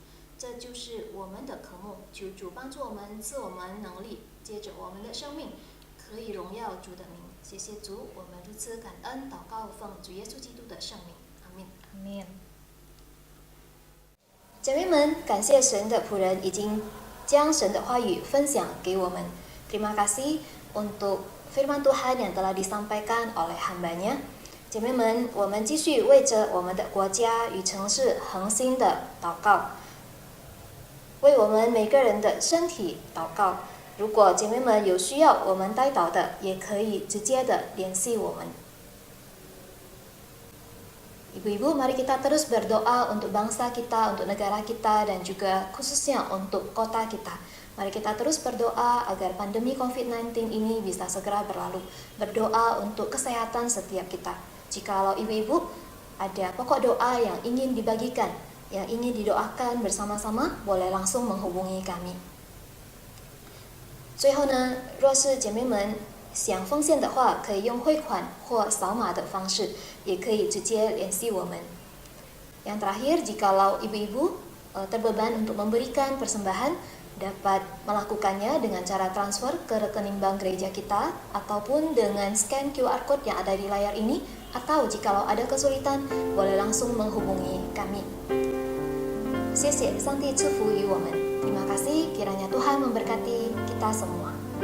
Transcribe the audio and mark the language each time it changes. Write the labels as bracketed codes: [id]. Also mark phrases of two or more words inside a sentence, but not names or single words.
[zh] 这就是我们的渴慕，求主帮助我们，赐我们能力，接着我们的生命可以荣耀主的名。谢谢主，我们如此感恩祷告，奉主耶稣基督的圣名，阿门。 [id] Amin. [zh] 姐妹们，感谢神的仆人已经将神的话语分享给我们。 [id] Terima kasih untuk firman Tuhan yang telah disampaikan oleh hambanya。 [zh] 姐妹们，我们继续为着我们的国家与城市恒心的祷告。为我们每个人的身体祷告。如果姐妹们有需要我们代祷的，也可以直接的联系我们。 [id] Ibu-ibu, mari kita terus berdoa untuk bangsa kita, untuk negara kita, dan juga khususnya untuk kota kita. Mari kita terus berdoa agar pandemi COVID-19 ini bisa segera berlalu. Berdoa untuk kesehatan setiap kita. Jikalau ibu-ibu ada pokok doa yang ingin dibagikan, yang ingin didoakan bersama-sama, boleh langsung menghubungi kami. [zh] 最后呢，若是姐妹们想奉献的话，可以用汇款或扫码的方式，也可以直接联系我们。 [id] Yang terakhir, jikalau ibu-ibu terbeban untuk memberikan persembahan, dapat melakukannya dengan cara transfer ke rekening bank gereja kita, ataupun dengan scan QR Code yang ada di layar ini, atau jikalau ada kesulitan, boleh langsung menghubungi kami. [zh] 谢谢，上帝赐福于我们。 [id] Terima kasih, kiranya Tuhan memberkati kita semua.